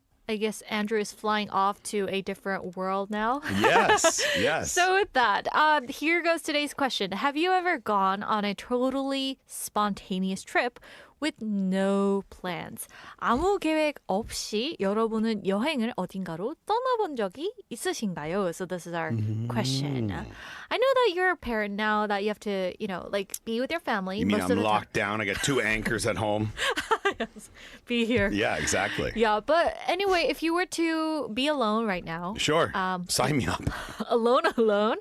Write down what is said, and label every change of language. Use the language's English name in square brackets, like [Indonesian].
[English] I guess Andrew is flying off to a different world now. Yes, yes. So with that, here goes today's question. Have you ever gone on a totally spontaneous trip with no plans? [Korean] 아무 계획 없이 여러분은 여행을 어딘가로 떠나본 적이 있으신가요? [English] So this is our question. I know that you're a parent now, that you have to, like be with your family. You mean most I'm of the locked down? I got 2 anchors at home? Yes, be here. Yeah, exactly. Yeah, but anyway, if you were to be alone right now. Sure. Sign me up. Alone?